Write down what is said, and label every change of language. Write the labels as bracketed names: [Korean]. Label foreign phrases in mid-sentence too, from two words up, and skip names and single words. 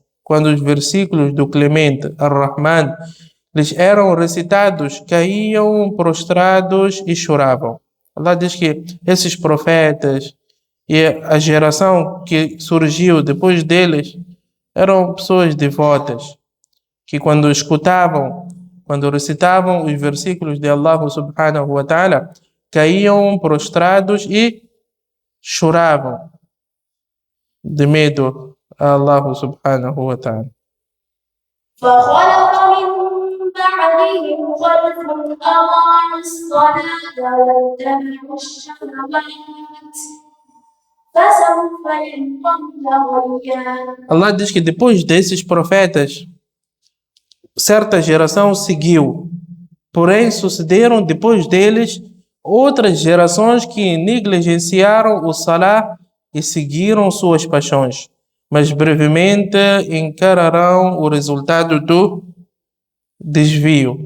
[Portuguese] Quando os versículos do Clemente, Ar-Rahman, lhes eram recitados, caíam prostrados e choravam. Allah diz que esses profetas e a geração que surgiu depois deles eram pessoas devotas, que quando escutavam, quando recitavam os versículos de [Arabic] الله سبحانه وتعالى, [Portuguese] caíam prostrados e choravam de medo a [Arabic] الله سبحانه وتعالى. فخلف من بعدهم خلف أضاعوا الصلاة واتبعوا الشهوات فسوف يلقون غيا. [Portuguese] Allah diz que depois desses profetas, certa geração seguiu. Porém, sucederam depois deles outras gerações que negligenciaram o Salah e seguiram suas paixões. Mas brevemente encararão o resultado do desvio.